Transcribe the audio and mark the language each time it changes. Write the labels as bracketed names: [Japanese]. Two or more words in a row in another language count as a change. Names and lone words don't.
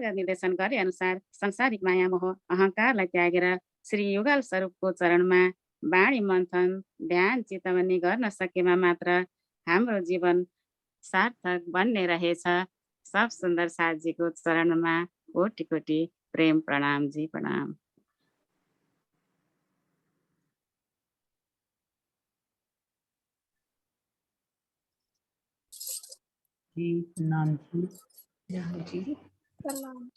[Nepali] निर्देशन गरे अनुसार संसारिक माया मोह अहंकारलाई त्यागेर श्री युगल स्वरूपको चरणमा वाणी मन्थन ध्यान चितवनी गर्न सकेमा मात्र हाम्रो जीवन सार्थक बन्ने रहेछ। सब सुन्दर साथजीको चरणमा कोटि कोटि प्रेम प्रणाम जी प्रणाम। जी प्रणाम जी। प्रणाम जी।